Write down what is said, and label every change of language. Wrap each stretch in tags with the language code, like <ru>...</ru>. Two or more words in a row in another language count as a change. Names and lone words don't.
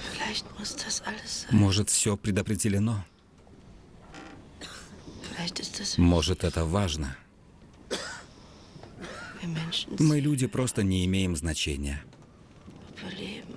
<de>Vielleicht muss das alles sein.</de> <ru>Может, все предопределено.</ru> <de>Vielleicht ist das</de> <ru>Может, это важно.</ru> <de>wir Menschen</de> <ru>Мы, люди, просто не имеем значения.</ru> <de>überleben.</de>